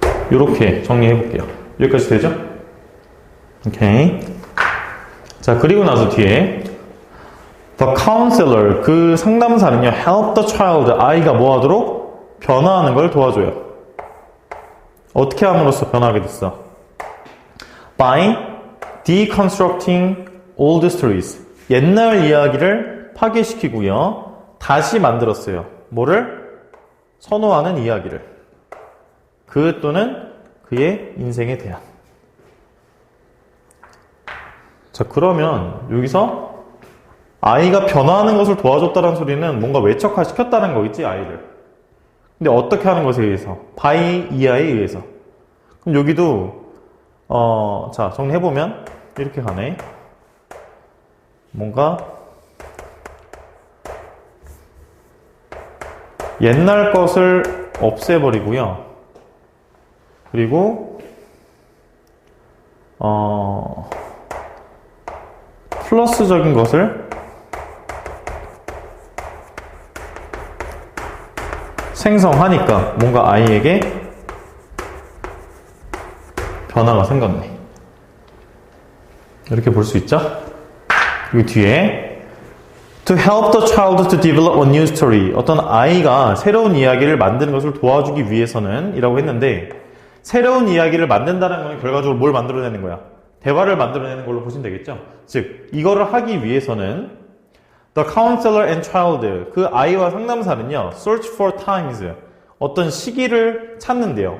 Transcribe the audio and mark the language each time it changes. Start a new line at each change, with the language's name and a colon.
Korean: 이렇게 정리해볼게요. 여기까지 되죠? 오케이. 자, 그리고 나서 뒤에
English: The counselor,
Korean: 그 상담사는요,
English: help the child,
Korean: 아이가 뭐 하도록? 변화하는 걸 도와줘요. 어떻게 함으로써 변화하게 됐어?
English: By deconstructing old stories.
Korean: 옛날 이야기를 파괴시키고요. 다시 만들었어요. 뭐를? 선호하는 이야기를. 그 또는 그의 인생에 대한. 자, 그러면 여기서 아이가 변화하는 것을 도와줬다는 소리는 뭔가 외적화시켰다는 거겠지, 아이를. 근데 어떻게 하는 것에 의해서? by 이하에 의해서. 그럼 여기도 자, 정리해보면 이렇게 가네. 뭔가 옛날 것을 없애버리고요. 그리고 플러스적인 것을 생성하니까 뭔가 아이에게 변화가 생겼네. 이렇게 볼 수 있죠? 그리고 뒤에
English: To help the child to develop a new story.
Korean: 어떤 아이가 새로운 이야기를 만드는 것을 도와주기 위해서는 이라고 했는데, 새로운 이야기를 만든다는 건 결과적으로 뭘 만들어내는 거야? 대화를 만들어내는 걸로 보시면 되겠죠? 즉, 이거를 하기 위해서는
English: The counselor and child,
Korean: 그 아이와 상담사는요,
English: search for times,
Korean: 어떤 시기를 찾는데요.